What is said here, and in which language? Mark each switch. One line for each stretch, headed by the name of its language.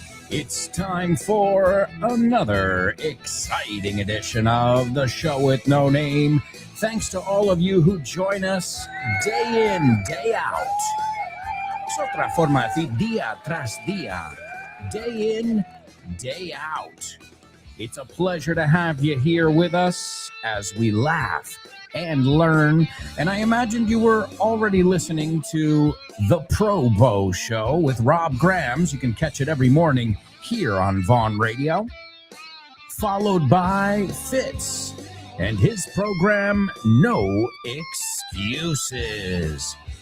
English: It's time for another exciting edition of The Show with No Name. Thanks to all of you who join us day in, day out.
Spanish: Es otra forma de decir día tras día.
English: Day in, day out. It's a pleasure to have you here with us as we laugh and learn. And I imagined you were already listening to The Pro Bow Show with Rob Grams. You can catch it every morning here on Vaughn Radio. Followed by Fitz and his program, No Excuses.